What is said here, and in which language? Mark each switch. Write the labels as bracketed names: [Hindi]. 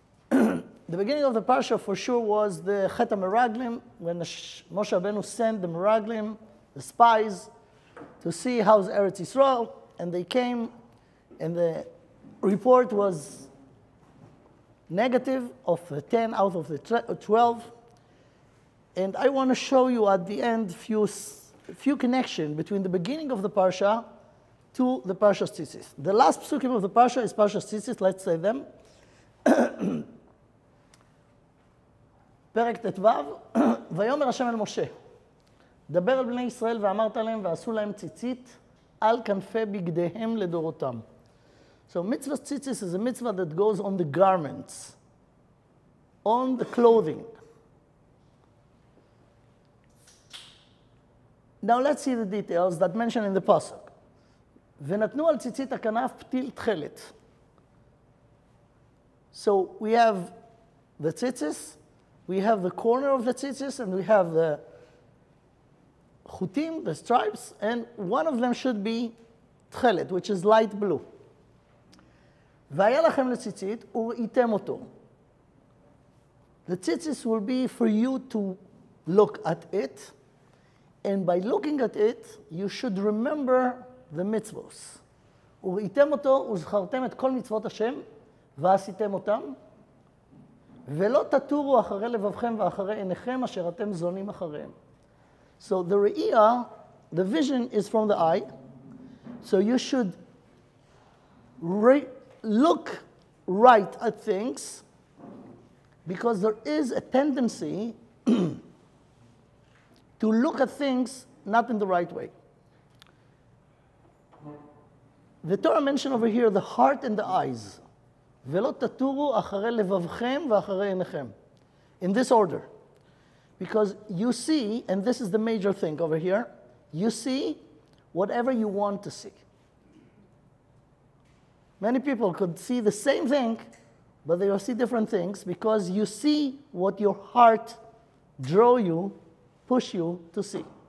[English] The beginning of the Parsha for sure was the Chet HaMeraglim, when Moshe Rabbeinu sent the Meraglim, the spies, to see how's Eretz Yisrael, and they came, and the report was negative of 10 out of the 12. And I want to show you at the end few connection between the beginning of the Parsha to the Parsha Tzitzit. The last psukim of the Parsha is Parsha Tzitzit, let's say them. [Hebrew] פרק ט"ו, ויאמר השם אל משה, דבר אל בני ישראל ואמרת להם ועשו להם ציצית על כנפי בגדיהם לדורותם. [English] So mitzvah tzitzis is a mitzvah that goes on the garments, on the clothing. Now let's see the details that mentioned in the pasuk. [Hebrew] ונתנו על ציצית הכנף פתיל תכלת. [English] So we have the tzitzis, we have the corner of the tzitzis, and we have the chutim, the stripes, and one of them should be תכלת, which is light blue. [Hebrew] והיה לכם לציצית וראיתם אותו. [English] The tzitzis will be for you to look at it, and by looking at it, you should remember the mitzvos. [Hebrew] וראיתם אותו וזכרתם את כל מצוות השם, ועשיתם אותם, ולא תטורו אחרי לבבכם ואחרי עיניכם אשר אתם זונים אחריהם. [English] So the re'iyah, the vision is from the eye, so you should look right at things, because there is a tendency to look at things not in the right way. The Torah mentioned over here the heart and the eyes. [Hebrew] ולא תטורו אחרי לבבכם ואחרי עיניכם. [English] In this order. Because you see, and this is the major thing over here, you see whatever you want to see. Many people could see the same thing, but they will see different things because you see what your heart draw you, push you to see.